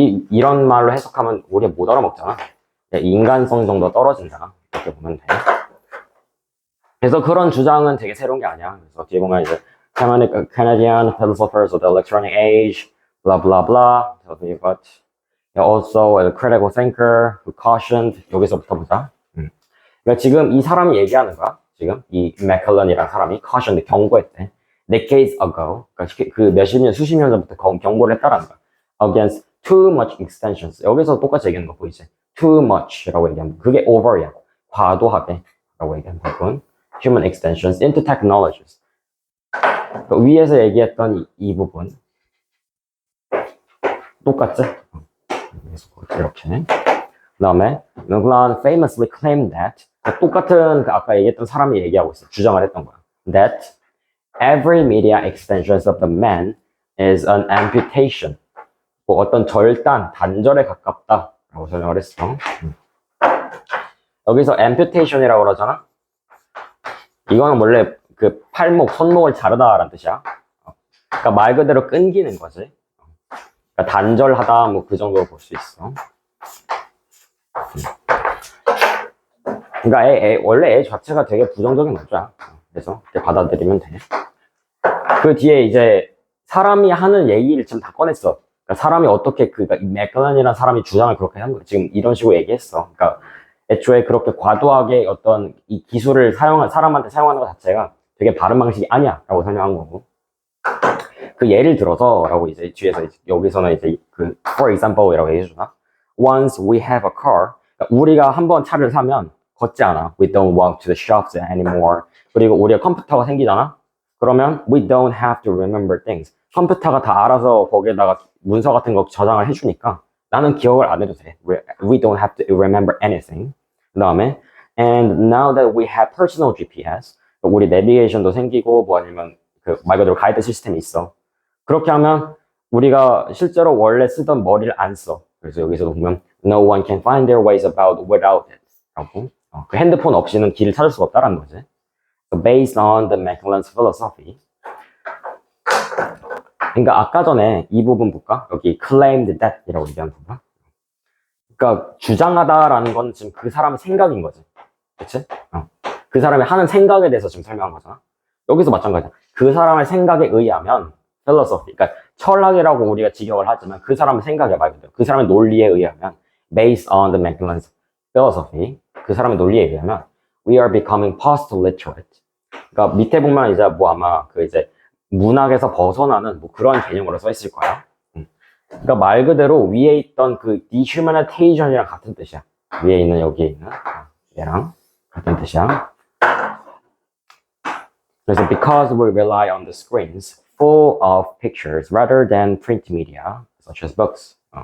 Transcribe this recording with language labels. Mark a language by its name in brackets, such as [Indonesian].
[Korean] 이런 말로 해석하면 우리 못 알아먹잖아. 인간성 정도 떨어진다 이렇게 보면 돼. 그래서 그런 주장은 되게 새로운 게 아니야. 그래서 뒤에 보면 이제 [English] Canadian philosophers of the electronic age, blah blah blah. But also a critical thinker who cautioned. [Korean] 여기서부터 보자. 그러니까 지금 이 사람이 얘기하는 거야. 지금 이 맥컬런이라는 사람이 cautioned 경고했대. [English] decades ago. [Korean] 그러니까 그 몇십 년, 수십 년 전부터 경고를 했다라는 거야. [English] against too much extensions. [Korean] 여기서 똑같이 얘기하는 거 보이지? too much라고 얘기하면 그게 over야. 과도하게 라고 얘기하는 부분. [English] human extensions into technologies. [Korean] 그러니까 위에서 얘기했던 이 부분 똑같지? 이렇게. 그 다음에 [English] McLuhan famously claimed that [Korean] 똑같은 아까 얘기했던 사람이 얘기하고 있어. 주장을 했던 거야. [English] That every media extensions of the man is an amputation. [Korean] 뭐 어떤 절단, 단절에 가깝다 라고 설명을 했어. 여기서 amputation이라고 그러잖아. 이거는 원래 그 팔목, 손목을 자르다라는 뜻이야. 그러니까 말 그대로 끊기는 거지. 그러니까 단절하다 뭐 그 정도로 볼 수 있어. 그러니까 원래 애 자체가 되게 부정적인 문자야. 그래서 이렇게 받아들이면 돼. 그 뒤에 이제 사람이 하는 얘기를 지금 다 꺼냈어. 그러니까 사람이 어떻게 그러니까 이 맥클런이라는 사람이 주장을 그렇게 한 거야. 지금 이런 식으로 얘기했어. 그러니까 애초에 그렇게 과도하게 어떤 이 기술을 사람한테 사용하는 것 자체가 되게 바른 방식이 아니야. 라고 설명한 거고. 그 예를 들어서, 라고 이제 뒤에서, 여기서는 이제 그, [English] for example [Korean] 이라고 얘기해주나? [English] Once we have a car, [Korean] 그러니까 우리가 한번 차를 사면 걷지 않아. [English] We don't walk to the shops anymore. [Korean] 그리고 우리가 컴퓨터가 생기잖아? 그러면 [English] we don't have to remember things. [Korean] 컴퓨터가 다 알아서 거기에다가 문서 같은 거 저장을 해주니까 나는 기억을 안 해도 돼. [English] We don't have to remember anything. [Korean] 그 다음에 [English] and now that we have personal GPS, [Korean] 우리 내비게이션도 생기고 뭐 아니면 그 말 그대로 가이드 시스템이 있어. 그렇게 하면 우리가 실제로 원래 쓰던 머리를 안 써. 그래서 여기서도 보면 [English] no one can find their ways about without it. [Korean] 라고. 그 핸드폰 없이는 길을 찾을 수가 없다라는 거지. [English] So based on the Macmillan's philosophy. [Korean] 그러니까 아까 전에 이 부분 볼까? 여기 [English] claimed that [Korean] 이라고 얘기하는 부분. 그러니까 주장하다라는 건 지금 그 사람의 생각인 거지. 그치? 그 사람이 하는 생각에 대해서 지금 설명한 거잖아. 여기서 마찬가지야. 그 사람의 생각에 의하면 philosophy, 그러니까 철학이라고 우리가 직역을 하지만 그 사람의 생각에 말이죠. 그 사람의 논리에 의하면 [English] based on the Macmillan's philosophy, [Korean] 그 사람의 논리에 의하면 [English] we are becoming post-literate. [Korean] 그러니까 밑에 보면 이제 뭐 아마 그 이제 문학에서 벗어나는 뭐 그런 개념으로 써 있을 거야. 그러니까 말 그대로 위에 있던 그 dehumanization이랑 같은 뜻이야. 위에 있는 여기에 있는 얘랑 같은 뜻이야. 그래서 [English] because we rely on the screens full of pictures rather than print media such as books.